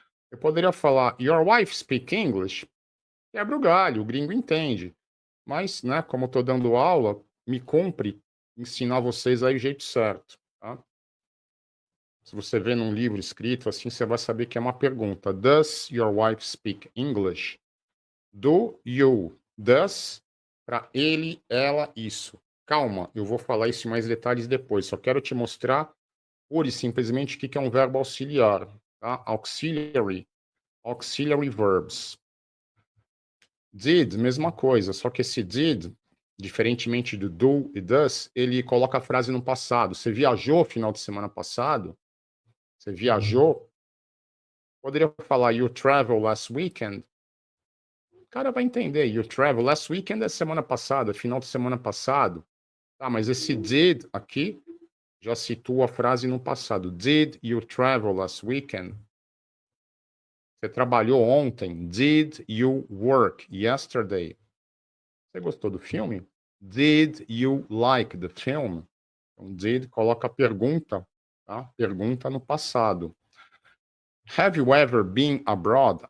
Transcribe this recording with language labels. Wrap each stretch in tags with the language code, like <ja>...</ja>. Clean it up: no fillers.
<pt>Eu poderia falar,</pt> <en>your wife speak English?</en> <pt>Quebra o galho, o gringo entende. Mas, né, como eu estou dando aula, me cumpre ensinar vocês aí o jeito certo, tá? Se você vê num livro escrito assim, você vai saber que é uma pergunta.</pt> <en>Does your wife speak English? Do you?</en> <pt>Does para ele, ela, isso. Calma, eu vou falar isso em mais detalhes depois. Só quero te mostrar pura e simplesmente o que é um verbo auxiliar, tá?</pt> <en>Auxiliary verbs.</en> <pt>Did, mesma coisa, só que esse did, diferentemente do do e does, ele coloca a frase no passado. Você viajou final de semana passado? Você viajou? Poderia falar</pt> <en>you travel last weekend?</en> <pt>O cara vai entender.</pt> <en>You travel last weekend</en> <pt>é semana passada, final de semana passado. Tá, mas esse did aqui já situa a frase no passado.</pt> <en>Did you travel last weekend?</en> <pt>Você trabalhou ontem?</pt> <en>Did you work yesterday?</en> <pt>Você gostou do filme?</pt> <en>Did you like the film?</en> <pt>Então, did coloca a pergunta, tá? Pergunta no passado.</pt> <en>Have you ever been abroad?</en>